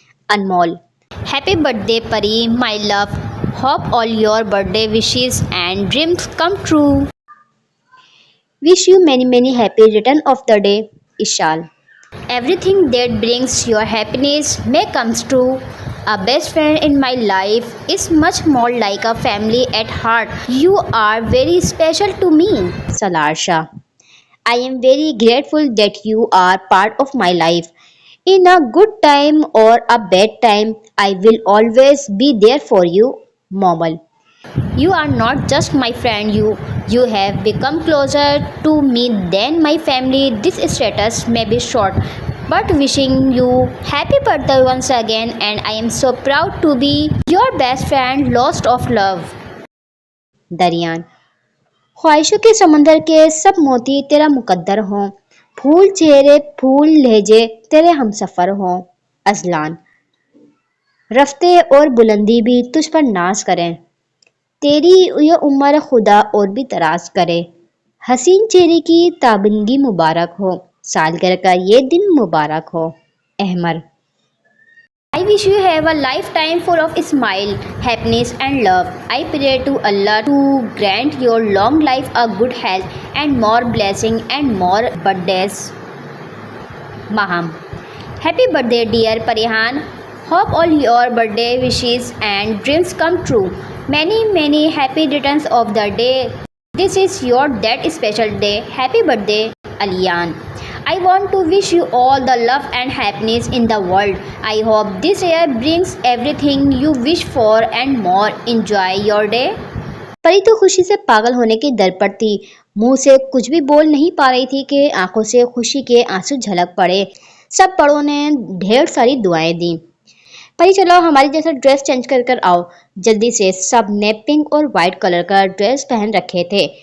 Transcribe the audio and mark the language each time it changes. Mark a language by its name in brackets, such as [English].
[English] Anmol, happy birthday Pari my love, hope all your birthday wishes and dreams come true. Wish you many many happy return of the day. Ishal, everything that brings your happiness may comes true. A best friend in my life is much more like a family at heart. You are very special to me. Salar Shah, I am very grateful that you are part of my life. In a good time or a bad time, I will always be there for you. Momal, You are not just my friend, you have become closer to me than my family. This status may be short, but wishing you happy birthday once again, and I am so proud to be your best friend, lost of love. [Hindi] दरियान, ख्वाहिशों के समंदर के सब मोती तेरा मुकद्दर हों, फूल चेहरे फूल लहजे तेरे हमसफर हों। अजलान, रफ्ते और बुलंदी भी तुझ पर नाज करें, तेरी ये उम्र खुदा और भी तराज करे। हसीन चेहरे की ताबिंदगी मुबारक हो, सालगिरह का ये दिन मुबारक हो। Ahmar, [English] I I wish you have a lifetime full of smile, happiness and love. I pray to Allah to grant your long life, a good health and more blessing and more birthdays. Maham. Happy birthday dear Parihan. Hope all your birthday wishes and dreams come true. Many happy returns of the day. This is your that special day. Happy birthday Aliyan. I want to wish you all the love and happiness in the world. I hope this year brings everything you wish for and more. Enjoy your day. [Hindi] परी तो खुशी से पागल होने के दर पर थी। मुंह से कुछ भी बोल नहीं पा रही थी कि आंखों से खुशी के आंसू झलक पड़े। सब बड़ों ने ढेर सारी दुआएं दी। परी चलो हमारी जैसा ड्रेस चेंज कर आओ। जल्दी से सब ने पिंक और व्हाइट कलर का ड्रेस पहन रखे थे।